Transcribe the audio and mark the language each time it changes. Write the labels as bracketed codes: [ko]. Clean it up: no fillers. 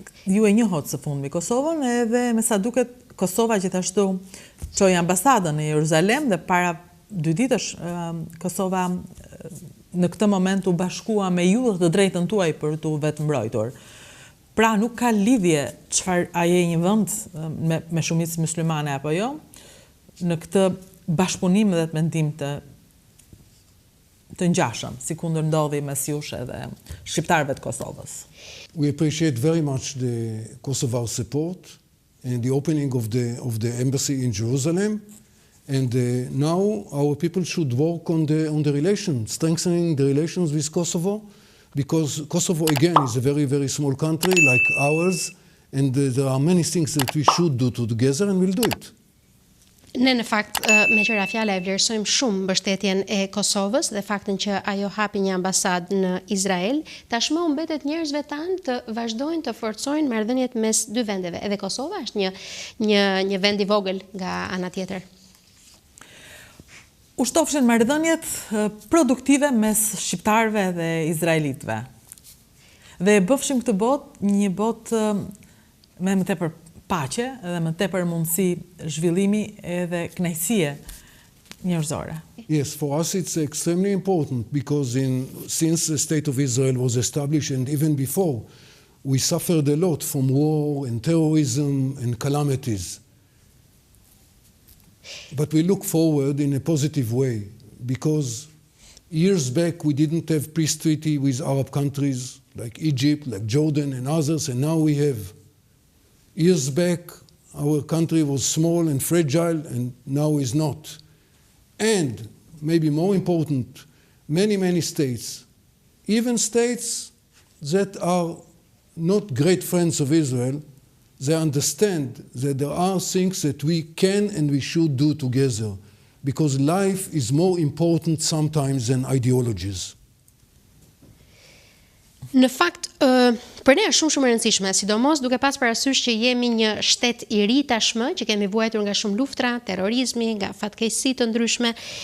[sq] Ju e njohët së fundmi Kosovën, edhe me sa duket Kosova gjithashtu çoi ambasadën në Jeruzalem dhe para 2 ditësh Kosova në këtë moment u bashkua me ju dhe të drejtën tuaj për t'u vetë mbrojtur. Pra nuk ka lidhje çfarë a je një vend me shumicë muslimane apo jo, në këtë bashkëpunim dhe të mendim të ngjashëm, si kundër ndodhi mes jush edhe shqiptarëve të Kosovës. [en] We appreciate very much the Kosovar support and the opening of the embassy in Jerusalem. And now our people should work on the relations, strengthening the relations with Kosovo, because Kosovo, again, is a very, very small country like ours, and there are many things that we should do together, and we'll do it. [sq] Ne në fakt me qëra fjala e vlerësojmë shumë mbështetjen e Kosovës dhe faktin që ajo hapi një ambasadë në Izrael, tashmë u mbetet njerëzve tanë të vazhdojnë të forcojnë marrëdhëniet mes dy vendeve. Edhe Kosova është një vend i vogël nga ana tjetër. U shtofshin marrëdhëniet produktive mes shqiptarëve dhe izraelitëve. Dhe bëfshim këtë botë një botë me më tepër paqe dhe më tepër mundësi zhvillimi edhe kënaqësie njerëzore. [en] Yes, for us it's extremely important because since the state of Israel was established and even before, we suffered a lot from war and terrorism and calamities. But we look forward in a positive way because years back we didn't have peace treaty with Arab countries like Egypt, like Jordan and others, and now we have. Years back, our country was small and fragile, and now is not. And, maybe more important, many, many states, even states that are not great friends of Israel, they understand that there are things that we can and we should do together, because life is more important sometimes than ideologies. [sq] Në fakt, Për ne është shumë e rëndësishme, sidomos duke pas parasysh që jemi një shtet i ri tashmë, që kemi vuajtur nga shumë luftra, terrorizmi, nga fatkeqësi të ndryshme.